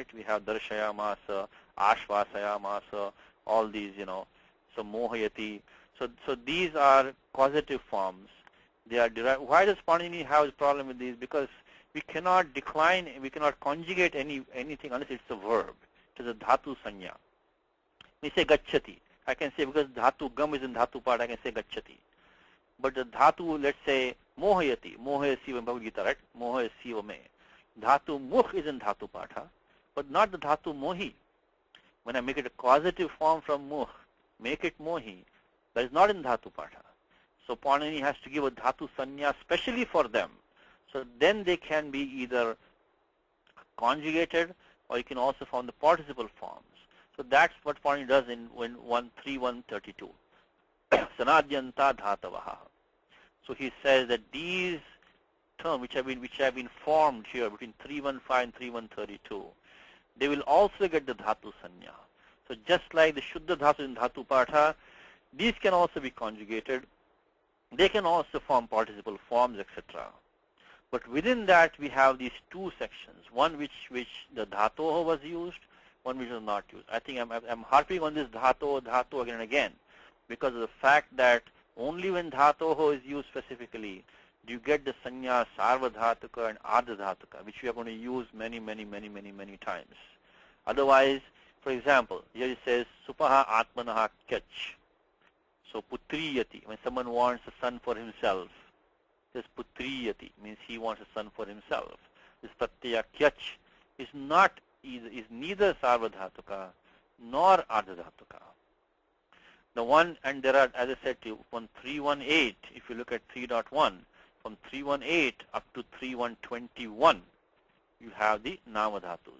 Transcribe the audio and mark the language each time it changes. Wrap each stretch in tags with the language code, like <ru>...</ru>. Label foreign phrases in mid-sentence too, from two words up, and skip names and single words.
<en>We have</en> <sa>दर्शयामास, आश्वासयामास,</sa> <en>all these, so mohayati. So these are causative forms. They are derived. Why does Panini have a problem with these? Because we cannot decline, we cannot conjugate anything unless it's a verb. It is a</en> <sa>धातु संज्ञा.</sa> <en>We say gacchati. I can say because</en> <sa>धातु गम्</sa> <en>is in dhatu part, I can say gacchati. But the dhatu, let's say</en> <sa>मोहयति, मोहयसि</sa> <en>in Bhagavad Gita, right?</en> <sa>मोहयसि मे. धातु मुख्</sa> <en>is in</en> <sa>धातु पाठ,</sa> <en>but not the</en> <sa>धातु मोहि.</sa> <en>When I make it a causative form from mukh, make it mohi, that is not in</en> <sa>धातु पाठ.</sa> <en>So Panini has to give a</en> <sa>धातु संज्ञा</sa> <en>specially for them. So then they can be either conjugated or you can also form the participle forms. So that's what Panini does in 1.3.132.</en> <sa>सनाद्यन्ता धातवः.</sa> <en>So he says that these terms which have been formed here between 3.15 and 3.132, they will also get the</en> <sa>धातु संज्ञा.</sa> <en>So just like the</en> <sa>शुद्ध धातु</sa> <en>in</en> <sa>धातु पाठ,</sa> <en>these can also be conjugated. They can also form participle forms, etc. But within that we have these two sections, one which the dhatoho was used, one which was not used. I think I'm harping on this dhatu again and again because of the fact that only when dhatoho is used specifically do you get the</en> <sa>संज्ञा सार्व धातुक</sa> <en>and</en> <sa>आर्ध धातुक,</sa> <en>which we are going to use many times. Otherwise, for example, here it says</en> <sa>सुपः आत्मनः क्यच्.</sa> <en>So putriyati, when someone wants a son for himself, it says putriyati, means he wants a son for himself. This</en> <sa>प्रत्यय क्यच्</sa> <en>is neither</en> <sa>सार्व धातुक</sa> <en>nor</en> <sa>आर्ध धातुक.</sa> <en>The one, and there are, as I said to you, from 3.18, if you look at 3.1, from 3.18 up to 3.121, you have the namadhatus.</en>